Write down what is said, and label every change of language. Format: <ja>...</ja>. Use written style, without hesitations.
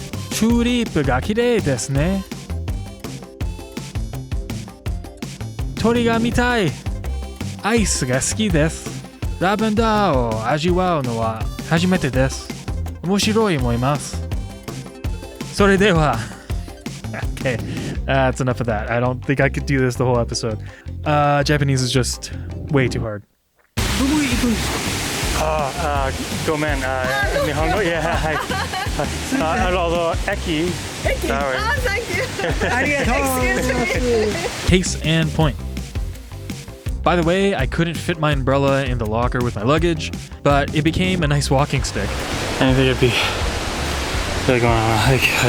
<ja>チューリップが綺麗ですね。鳥が見たい。アイスが好きです。ラベンダーを味わうのは初めてです。面白い思います。それでは</ja> <en>Okay, that's enough of that. I don't think I could do this the whole episode. Japanese is just way too hard.</en> <ja>どこ行くんですか？ごめん、日本語、いや、はい。駅。</ja> <en>thank you.</en> <ja>ありがとうございます。</ja> <en>Case and point. By the way, I couldn't fit my umbrella in the locker with my luggage, but it became a nice walking stick. I think it'd be like going on a hike.</en>